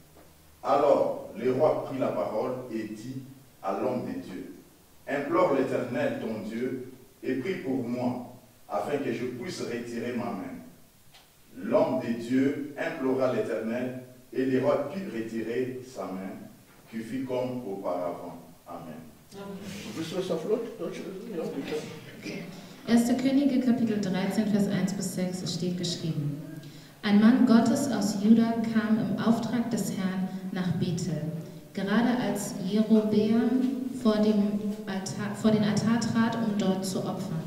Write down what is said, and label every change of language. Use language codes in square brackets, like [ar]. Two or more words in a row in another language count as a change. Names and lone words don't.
[fr] Alors le roi prit la parole et dit à l'homme de Dieu, implore l'Éternel ton Dieu et prie pour moi, afin que je puisse retirer ma main. L'homme de Dieu implora l'Éternel, et le roi put retirer sa main, qui fut comme auparavant. Amen. [de] Willst du das auf Laut? Deutsch? Ja, bitte. 1. Könige, Kapitel 13, Vers 1 bis 6, es steht geschrieben. Ein Mann Gottes aus Juda kam im Auftrag des Herrn nach Bethel, gerade als Jerobeam vor den Altar trat, um dort zu opfern.